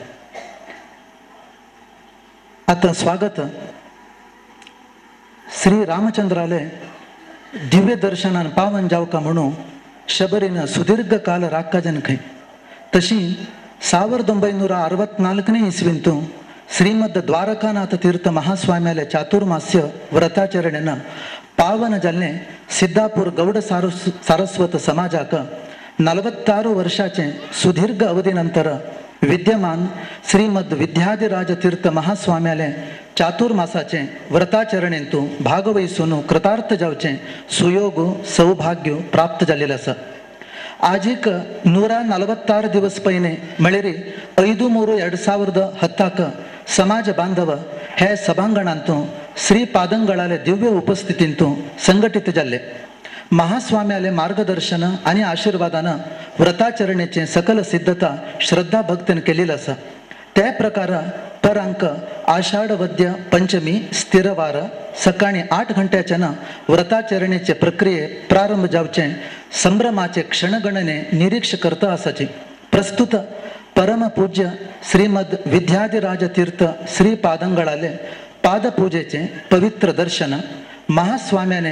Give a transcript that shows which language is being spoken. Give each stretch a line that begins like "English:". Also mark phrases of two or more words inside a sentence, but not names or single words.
Konkani: आता स्वागत श्री रामचंद्राले दिव्य दर्शनान पावन जावका म्हणून शबरीन सुदीर्घ काल राक्काजन खंय. तशी 1964 इस्वींतू श्रीमद द्वारकानाथ तीर्थ महास्वाम्याले चातुर्मास्य व्रताचरणेन पावन जाल्ले सिद्धापूर गौड सारस्वत समाजाक 46 वर्षाचे सुदीर्घ अवधीनंतर विद्यमान श्रीमद विद्याधिराज तीर्थ महास्वाम्याले चातुर्मासाचे व्रताचरणेंतू भागवहिसून कृतार्थ जावचे सुयोग सौभाग्य प्राप्त झालेले आसा. आजीक 146 दिवस पयने म्हळ्यार 5/3/2010 समाज बांधव हे सभांगणांतू श्री पादंगळाले दिव्य उपस्थितींतू संघटित जाल्ले. महास्वाम्याले मार्गदर्शन आणि आशीर्वादान व्रताचरणेचे सकल सिद्धता श्रद्धा भक्तीन केलेली आसा. त्या प्रकार परांक आषाढ वद्य पंचमी स्थिरवार सकाळी 8 घंट्याच्यान व्रताचरणेचे प्रक्रिये प्रारंभ जावचे संभ्रमाचे क्षणगणने निरीक्ष करता आसाची. प्रस्तुत परम पूज्य श्रीमद विद्याधिराज तीर्थ श्री पादंगळाले पादपूजेचे पवित्र दर्शन, महास्वाम्याने